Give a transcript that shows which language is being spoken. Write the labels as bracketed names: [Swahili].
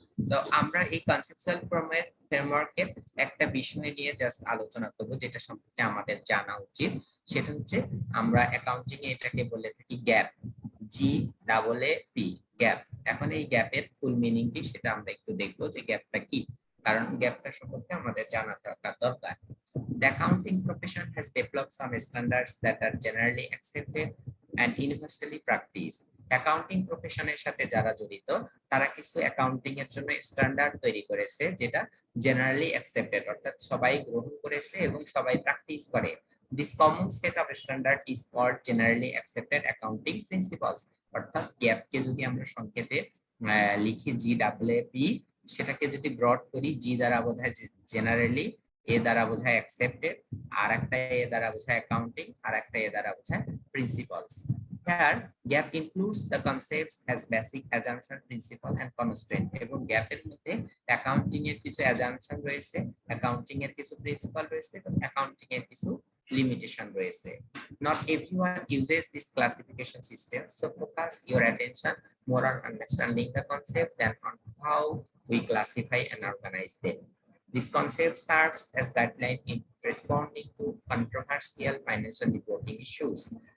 [Bangla] তো আমরা এই কনসেপচুয়াল ফ্রেমওয়ার্কের একটা বিষয় নিয়ে জাস্ট আলোচনা করব, যেটা সম্পর্কে আমাদের জানা উচিত। সেটা হচ্ছে আমরা অ্যাকাউন্টিং এ এটাকে বলে থাকি গ্যাপ, GAAP, গ্যাপ। এখন এই গ্যাপের ফুল মিনিং কি সেটা আমরা একটু দেখবো যে গ্যাপটা কি, কারণ গ্যাপটা সম্পর্কে আমাদের জানা থাকা দরকার। [English] The accounting profession has developed some standards that are generally accepted and universally practiced. [Bangla] Accounting প্রফেশনের সাথে যারা জড়িত তারা কিছু অ্যাকাউন্টিং এর জন্য স্ট্যান্ডার্ড তৈরি করেছে, যেটা জেনারেলি অ্যাকসেপ্টেড, অর্থাৎ সবাই গ্রহণ করেছে এবং সবাই প্র্যাকটিস করে। [English] This common set of standard is called generally accepted accounting principles. [Bangla] অর্থাৎ গ্যাপকে যদি আমরা সংক্ষেপে লিখি GAAP, সেটাকে যদি ব্রড করি, জি দ্বারা বোঝায় জেনারেলি, এ দ্বারা বোঝায় অ্যাকসেপ্টেড, আর একটা এ দ্বারা বোঝায় অ্যাকাউন্টিং, আর একটা এ দ্বারা বোঝায় principles. [English] Here, GAP includes the concepts as basic assumption, principle and constraint. [Bangla] এবং গ্যাপের মধ্যে অ্যাকাউন্টিং এর কিছু অ্যাজাম্পশন রয়েছে, অ্যাকাউন্টিং এর কিছু প্রিন্সিপাল রয়েছে এবং অ্যাকাউন্টিং এর কিছু লিমিটেশন রয়েছে। [English] Not everyone uses this classification system, so focus your attention more on understanding the concept than on how we classify and organize them. This concept serves as guideline in responding to controversial financial reporting issues.